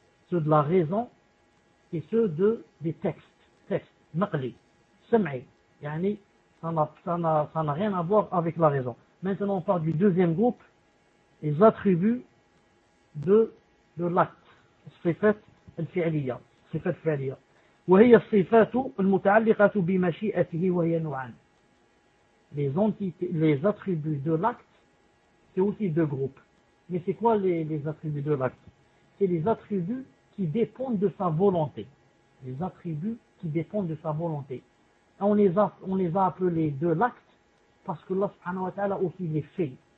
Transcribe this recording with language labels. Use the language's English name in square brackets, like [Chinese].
[French] Ceux de la raison et ceux des textes, maqli, sam'i. Yani, ça n'a rien à voir avec la raison. Maintenant, on parle du deuxième groupe, les attributs de l'acte. Sifat al-fi'liya. Sifat al-fi'liya. [Arabic] وهي الصفات المتعلقة بمشيئته وهي نوعان. [French] Les entités, les attributs de l'acte, c'est aussi deux groupes. Mais c'est quoi les attributs de l'acte? C'est les attributs qui dépendent de sa volonté. Les attributs qui dépendent de sa volonté. On les a appelés de l'acte parce que Allah subhanahu wa ta'ala aussi les fait.